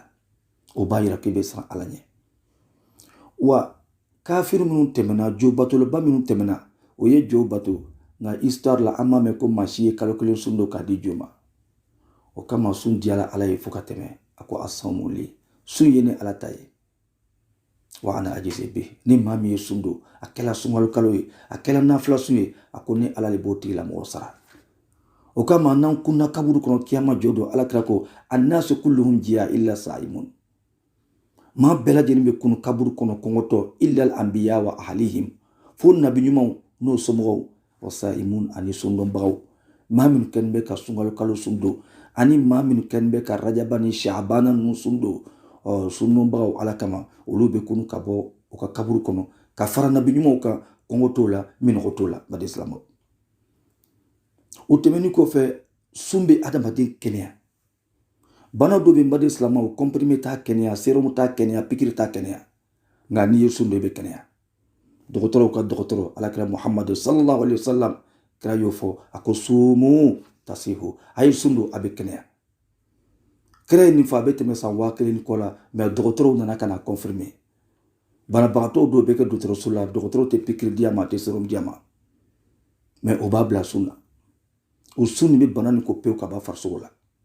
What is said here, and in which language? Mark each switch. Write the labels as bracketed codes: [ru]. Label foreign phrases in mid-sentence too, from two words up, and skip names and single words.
[bm] o b'a yira k'i bɛ siran ala ɲɛ wa kafiri minnu tɛmɛna jo batolaba minnu tɛmɛna o ye jo bato nka histoire la an m'a mɛn ko maa si ye kalo kelen sun don k'a di jo ma o kama sun diyala ala ye fo ka tɛmɛ a ko [ar] الصوم لي [bm] sun ye ni ala ta ye [ar] وأنا أجزي به [bm] ni maa min ye sun don a kɛla sunkalo kalo ye a kɛla nafila sun ye a ko ni ala le b'o tigi la mɔgɔ sara o kama n'an kunna kaburu kɔnɔ kiyama jo don ala kira ko [ar] الناس كلهم جياع إلا صائمون [bm] maa bɛɛ lajɛlen bɛ kunu kaburu kɔnɔ kɔngɔtɔ [ar] إلا الأنبياء وأهلهم [bm] fo nabi ɲumanw n'o somɔgɔw [ar] وصائمون [bm] ani sundɔnbagaw maa minnu kɛlen bɛ ka sunkalo kalo sun don ani maa minnu kɛlen bɛ ka rajaba ni sha'bana ninnu sun don sundɔnbagaw ala kama olu bɛ kunu ka bɔ u ka kaburu kɔnɔ ka fara nabi ɲumanw kan kɔngɔ t'o la minɔgɔ t'o la baden silamɛw o tɛmɛnin kɔfɛ sun bɛ adamaden kɛnɛya bana dɔ bɛ n baden silamɛw comprimé t'a kɛnɛya sérum t'a kɛnɛya pikiri t'a kɛnɛya nka n'i ye sun dɔ i bɛ kɛnɛya dɔgɔtɔrɔw ka dɔgɔtɔrɔ alakira muhammadu [ar] صلى الله عليه وسلم [bm] kira y'o fɔ a ko [ar] صوموا تصحوا [bm] a ye sun don a bɛ kɛnɛya kira ye nin fɔ a bɛ tɛmɛ san 1000 kɔ la mɛ dɔgɔtɔrɔw nana ka na confirmer banabagatɔw dɔw bɛ kɛ dɔgɔtɔrɔso la dɔgɔtɔrɔw tɛ pikiri di a ma a tɛ sérum di a ma mɛ o b'a bila sun na o sun nin bɛ bana nin ko pewu ka bɔ farisogo la